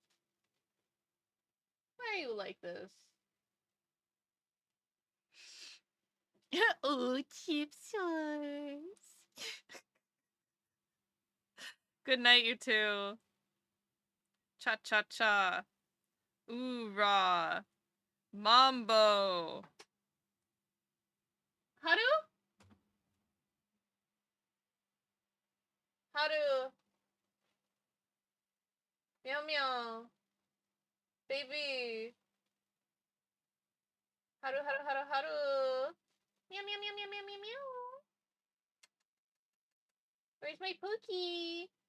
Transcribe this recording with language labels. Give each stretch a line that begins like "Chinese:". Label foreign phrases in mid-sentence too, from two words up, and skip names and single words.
English: Why are you like this? Oh, chipsters. Good night, you two. Cha-cha-cha. Oorah. Mambo. Haru? Haru. Meow meow. Baby. Haru, haru, haru, haru. Meow meow meow meow meow meow meow. Where's my Pookie?